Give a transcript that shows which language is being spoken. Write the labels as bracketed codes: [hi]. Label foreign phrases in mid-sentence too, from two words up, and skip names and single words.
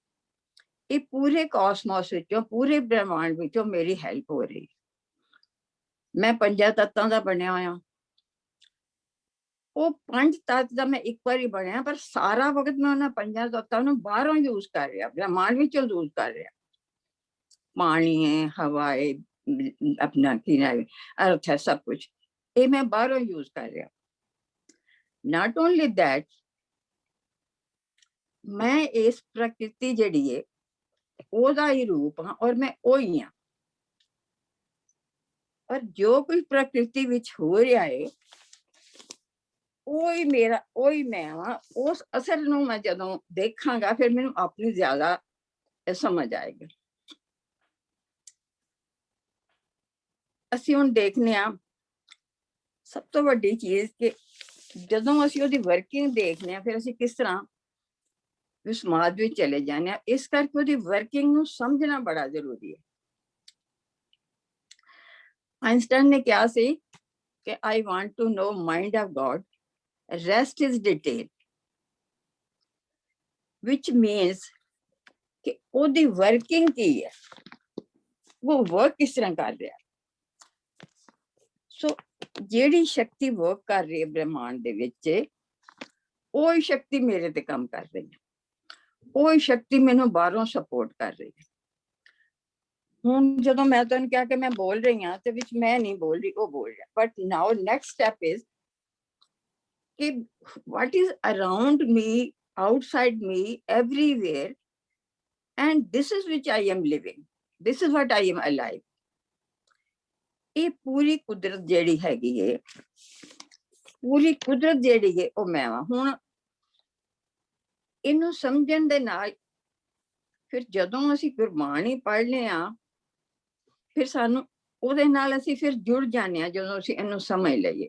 [pa] ਇਹ ਪੂਰੇ ਕਾਸਮੋਸ ਵਿੱਚੋਂ, ਪੂਰੇ ਬ੍ਰਹਮਾਂਡ ਵਿੱਚੋਂ ਮੇਰੀ ਹੈਲਪ ਹੋ ਰਹੀ। ਮੈਂ 5 ਤੱਤਾਂ ਦਾ ਬਣਿਆ ਹੋਇਆ, ਉਹ 5 ਤੱਤ ਦਾ ਮੈਂ ਇੱਕ ਵਾਰੀ ਬਣਿਆ, ਪਰ ਸਾਰਾ ਵਕਤ ਮੈਂ ਉਹਨਾਂ 5 ਤੱਤਾਂ ਨੂੰ ਬਾਹਰੋਂ ਯੂਜ਼ ਕਰ ਰਿਹਾ, ਬ੍ਰਹਮਾਂਡ ਵਿੱਚੋਂ ਯੂਜ਼ ਕਰ ਰਿਹਾ। ਪਾਣੀ ਹੈ, ਹਵਾ ਹੈ, ਅਪਣਾ ਅਰਥ ਹੈ, ਸਭ ਕੁਝ ਯੇ ਮੈਂ ਬਾਹਰੋਂ ਯੂਜ਼ ਕਰ ਰਿਹਾ। [en] not only that, [pa] ਮੈਂ ਇਸ ਪ੍ਰਕਿਰਤੀ ਜਿਹੜੀ ਹੈ ਓਦਾ ਹੀ ਰੂਪ ਹਾਂ ਔਰ ਮੈਂ ਓਹੀ ਹਾਂ। ਔਰ ਜੋ ਕੁਛ ਪ੍ਰਕਿਰਤੀ ਵਿਚ ਹੋ ਰਿਹਾ ਹੈ ਓਹੀ ਮੇਰਾ, ਓਹੀ ਮੈਂ ਹਾਂ। ਉਸ ਅਸਰ ਨੂੰ ਮੈਂ ਜਦੋਂ ਦੇਖਾਂਗਾ ਫਿਰ ਮੈਨੂੰ ਅਪਣੀ ਜ਼ਿਆਦਾ ਸਮਝ ਆਏਗੀ। ਅਸੀਂ ਹੁਣ ਦੇਖਨੇ ਆ ਸਭ ਤੋਂ ਵੱਡੀ ਚੀਜ਼ ਕਿ ਜਦੋਂ ਅਸੀਂ ਉਹਦੀ ਵਰਕਿੰਗ ਦੇਖਨੇ ਆ ਫਿਰ ਅਸੀਂ ਕਿਸ ਤਰ੍ਹਾਂ ਉਸ ਸਮਾਜ ਵਿੱਚ ਚਲੇ ਜਾਂਦੇ ਆ। ਇਸ ਕਰਕੇ ਉਹਦੀ ਵਰਕਿੰਗ ਨੂੰ ਸਮਝਣਾ ਬੜਾ ਜ਼ਰੂਰੀ ਹੈ। ਆਇਨਸਟਾਈਨ ਨੇ ਕਿਹਾ ਸੀ ਕਿ [en] I want to know mind of God, rest is detail, which means [pa] ਕਿ ਉਹਦੀ ਵਰਕਿੰਗ ਕੀ ਹੈ, ਉਹ ਵਰਕ ਕਿਸ ਤਰ੍ਹਾਂ ਕਰ ਰਿਹਾ। ਸੋ ਜਿਹੜੀ ਸ਼ਕਤੀ ਵਰਕ ਕਰ ਰਹੀ ਹੈ ਬ੍ਰਹਮਾਂਡ ਦੇ ਵਿੱਚ, ਉਹ ਸ਼ਕਤੀ ਮੇਰੇ ਤੇ ਕੰਮ ਕਰ ਰਹੀ ਹੈ, ਉਹ ਸ਼ਕਤੀ ਮੈਨੂੰ ਬਾਹਰੋਂ ਸਪੋਰਟ ਕਰ ਰਹੀ ਹੈ। ਹੁਣ ਜਦੋਂ ਮੈਂ ਤੁਹਾਨੂੰ ਕਿਹਾ ਕਿ ਮੈਂ ਬੋਲ ਰਹੀ ਹਾਂ ਤੇ ਵਿੱਚ ਮੈਂ ਨਹੀਂ ਬੋਲ ਰਹੀ, ਉਹ ਬੋਲ ਰਿਹਾ। [en] but now next step is ਕਿ what is around me, outside me, everywhere, and this is which I am living, this is what I am alive। [pa] ਇਹ ਪੂਰੀ ਕੁਦਰਤ ਜਿਹੜੀ ਹੈਗੀ ਏ, ਪੂਰੀ ਕੁਦਰਤ ਜਿਹੜੀ ਏ ਉਹ ਮੈਂ ਵਾਂ। ਹੁਣ ਇਹਨੂੰ ਸਮਝਣ ਦੇ ਨਾਲ ਫਿਰ ਜਦੋਂ ਅਸੀਂ ਗੁਰਬਾਣੀ ਪੜ੍ਹਨੇ ਆ ਫਿਰ ਸਾਨੂੰ ਉਹਦੇ ਨਾਲ ਅਸੀਂ ਫਿਰ ਜੁੜ ਜਾਂਦੇ ਆ ਜਦੋਂ ਅਸੀਂ ਇਹਨੂੰ ਸਮਝ ਲਈਏ।